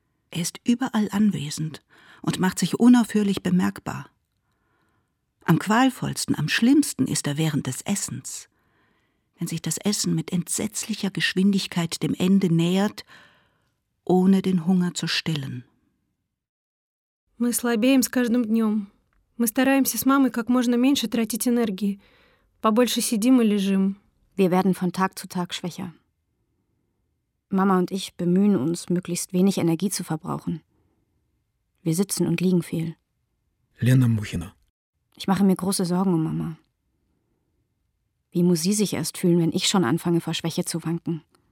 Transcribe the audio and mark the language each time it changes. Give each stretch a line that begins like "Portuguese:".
German: Er ist überall anwesend und macht sich unaufhörlich bemerkbar. Am qualvollsten, am schlimmsten ist er während des Essens. Wenn sich das Essen mit entsetzlicher Geschwindigkeit dem Ende nähert, ohne den Hunger zu stillen.
Russian: Мы слабеем с каждым днем. Мы стараемся с мамой как можно меньше тратить энергии. Побольше сидим и лежим.
German: Wir werden von Tag zu Tag schwächer. Mama und ich bemühen uns, möglichst wenig Energie zu verbrauchen. Wir sitzen und liegen viel. Lena Muchina. Ich mache mir große Sorgen um Mama. Wie muss sie sich erst fühlen, wenn ich schon anfange, vor Schwäche zu wanken?